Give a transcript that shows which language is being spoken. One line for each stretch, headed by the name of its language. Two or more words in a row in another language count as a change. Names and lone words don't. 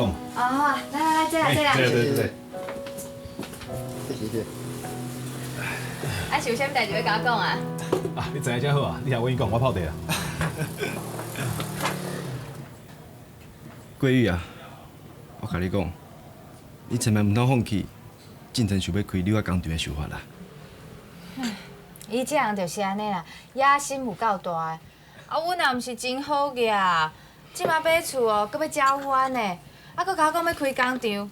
Min Nan Chinese: 哦，好啊，来，坐啦，坐啦。对。谢谢。是有啥物代志要甲我讲啊？啊，你知影真好啊！你听我讲，我泡茶啦。桂玉啊，我甲你讲，你千万唔通放弃，进城想要开你我工厂的想法啦。伊这人就是安尼啦，野心有够大的。啊，阮也毋是真好个，即马买厝哦，搁要交番呢，啊，搁甲我讲要开工厂。